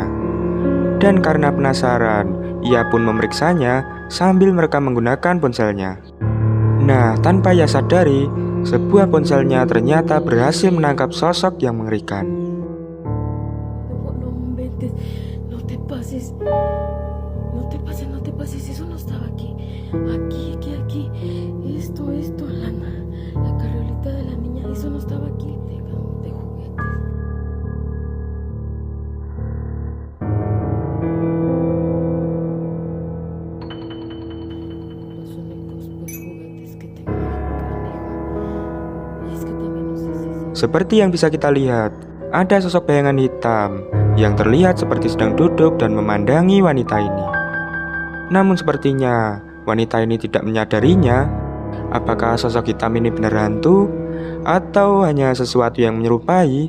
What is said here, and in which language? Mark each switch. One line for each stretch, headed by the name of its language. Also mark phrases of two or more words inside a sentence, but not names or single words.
Indonesian: Dan karena penasaran, ia pun memeriksanya sambil merekam menggunakan ponselnya. Nah, tanpa ia sadari, sebuah ponselnya ternyata berhasil menangkap sosok yang mengerikan.
Spanish: No te pases, eso no estaba aquí. Aquí. Esto, la carriolita de la niña, eso no estaba aquí. De juguetes. Los únicos pues juguetes que tengo acá, es que también no sé si...
Indonesian: Seperti yang bisa kita lihat, ada sosok bayangan hitam yang terlihat seperti sedang duduk dan memandangi wanita ini. Namun sepertinya wanita ini tidak menyadarinya. Apakah sosok hitam ini benar hantu atau hanya sesuatu yang menyerupai?